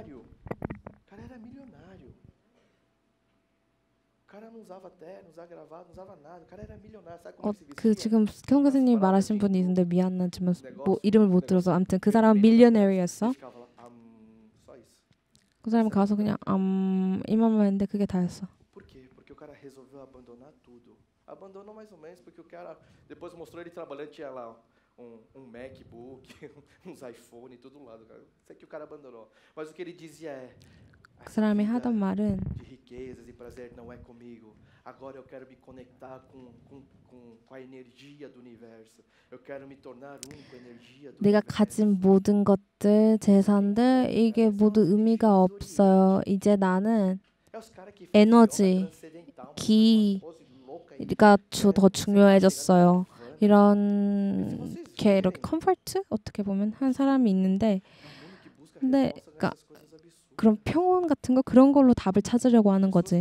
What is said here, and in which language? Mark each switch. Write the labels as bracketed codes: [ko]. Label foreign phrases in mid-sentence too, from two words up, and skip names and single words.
[ko] 그 지금 형 교수님이 말하신 분이 있는데 미안하지만 뭐 이름을 못 들어서 아무튼 그 사람은 밀리어너리였어. 그 사람은 가서 그냥 이만만 했는데 그게 다였어. [pt] Abandonou mais ou menos porque o cara depois mostrou ele trabalhando, tinha lá MacBook, uns iPhone, tudo um lado, cara. Isso aqui o cara abandonou. Mas o que ele dizia é: [ko] 그 사람이 하던 말은 [pt] de riquezas e prazer não é comigo. Agora eu quero me conectar com a energia do universo. Eu quero me tornar um com a energia do [ko] 내가 [pt] universo. [ko] 가진 모든 것들, 재산들 이게 모두 의미가 없어요. 이제 나는 에너지, 기가 더 중요해졌어요. 이렇게 컴포트 어떻게 보면 한 사람이 있는데, 근데 그러니까 그런 평온 같은 거 그런 걸로 답을 찾으려고 하는 거지.